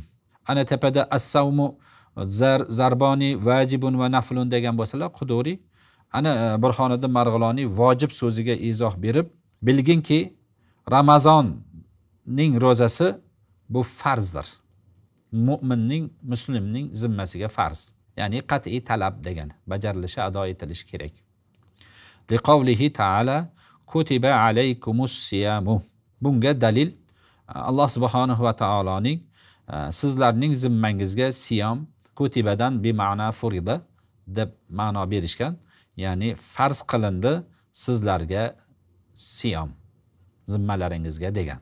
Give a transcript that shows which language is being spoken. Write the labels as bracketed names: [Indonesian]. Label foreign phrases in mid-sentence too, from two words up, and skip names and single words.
[Uzbek] Ana tepada [Arabic] الصوم ضربان واجب و نفل [Uzbek] degan bo'lsalar, Quduriy ana Burhoniddin Marg'iloniy vojib so'ziga izoh berib, bilginki Ramazonning ro'zasi bu farzdir. Mu'minning, muslimning zimmasiga farz. Ya'ni qat'iy talab degan, bajarilishi, ado etilishi kerak. [Arabic] لقوله تعالى كتب عليكم الصيام. [Uzbek] Bunga dalil Alloh subhanahu va taoloning sizlarning zimmangizga siyam, kutibadan [Arabic] بمعنى فرضت [Uzbek] deb ma'no berishgan. Ya'ni farz qilindi sizlarga siyam, zimmalaringizga degan.